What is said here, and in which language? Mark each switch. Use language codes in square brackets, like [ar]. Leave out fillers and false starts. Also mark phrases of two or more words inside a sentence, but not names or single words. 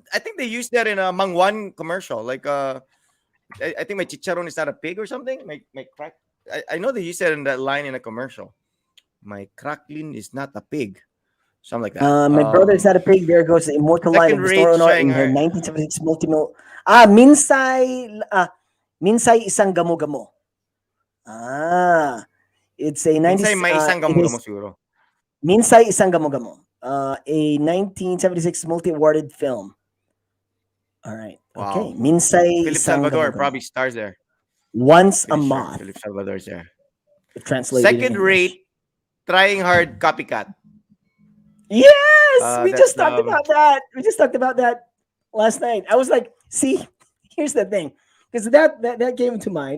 [en] I think they used that in a Mangwan commercial. Like I think my chicharon is not a pig or something. My crack. I know they used that in that line in a commercial. My cracklin is not a pig. Something like that. My brother is not a pig. There goes the immortal line Second of rate Nora Honor in her Shanghai. 1976 multimil. Minsay isang gamo-gamo. It's a 90s. Minsan may isang It is gamo-gamo siguro. Minsay isang gamo-gamo. A 1976 multi-awarded film. All right. Wow. Okay. Minsay Philip isang Salvador gamo-gamo. probably stars there. Once a Pretty sure moth. Philip Salvador's there. Translated in Second English. rate, trying hard copycat. Yes, we That's just talked about that. We just talked about that last night. I was like, see, here's the thing. Because that came to mind.